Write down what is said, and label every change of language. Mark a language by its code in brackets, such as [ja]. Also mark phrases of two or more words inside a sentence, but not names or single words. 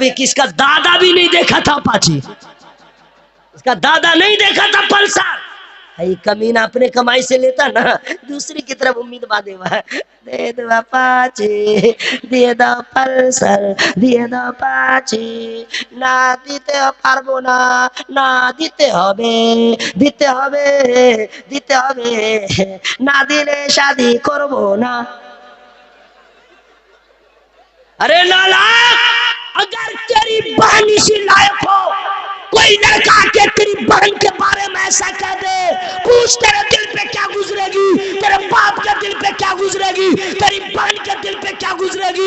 [ur] ایک اس کا دادا بھی نہیں دیکھا تھا اپاچی, اس کا دادا نہیں دیکھا تھا پلسر, یہ کمینہ اپنے کمائی سے لیتا نا، دوسری کی طرف امید باندھے ہوا ہے، دے دو اپاچی، دے دو پلسر، دے دو پاچی، [bn] না দিতে পারবো না, না দিতে হবে, দিতে হবে, দিতে হবে, না দিলে শাদি করবো না। [ur] ارے نالاق، اگر تیری بہن اسی لائق ہو، کوئی لڑکا کے تیری بہن کے بارے میں ایسا کہہ دے، پوچھ تیرے دل پہ کیا گزرے گی، تیرے باپ کے دل پہ کیا گزرے گی، تیری بہن کے دل پہ کیا گزرے گی؟